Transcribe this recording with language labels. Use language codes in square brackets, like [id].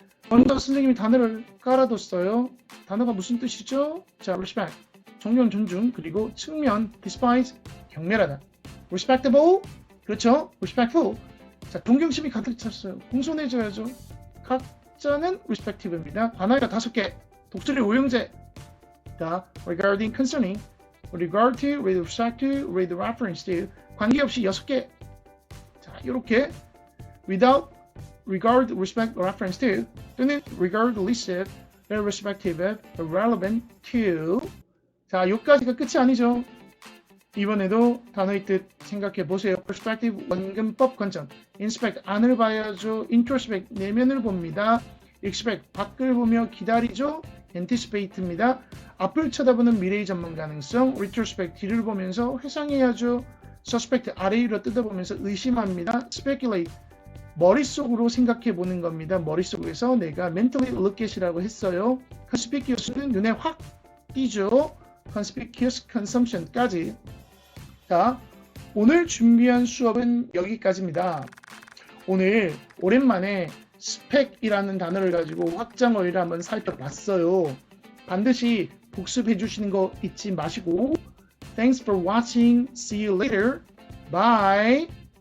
[ko] 먼저 선생님이 단어를 깔아뒀어요. 단어가 무슨 뜻이죠? 자, respect 존경, 존중, 그리고 측면 despise 경멸하다, respectable 그렇죠? respectful 자, 동경심이 가득 찼어요. 공손해져야죠. 각자는 respective입니다. 단어가 5개 독수리 오형제 자, regarding, concerning, regard to, with respect to, with reference to 관계없이 6개 자, 이렇게 without, regard, respect, reference to 또는 regardless of, irrespective of, relevant to 자, 여기까지가 끝이 아니죠. 이번에도 단어의 뜻 생각해 보세요. perspective 원근법 관점 inspect 안을 봐야죠. introspect 내면을 봅니다. expect 밖을 보며 기다리죠. anticipate입니다. 앞을 쳐다보는 미래의 전망 가능성 retrospect 뒤를 보면서 회상해야죠. suspect 아래 위로 뜯어보면서 의심합니다. speculate 머릿속으로 생각해 보는 겁니다. 머릿속에서 내가 [en] mentally look at [ko] 이라고 했어요. conspicuous는 눈에 확 띄죠. conspicuous consumption까지 자, 오늘 준비한 수업은 여기까지입니다. 오늘 오랜만에 스펙이라는 단어를 가지고 확장어휘를 한번 살펴봤어요. 반드시 복습해 주시는 거 잊지 마시고 [en] Thanks for watching. See you later. Bye.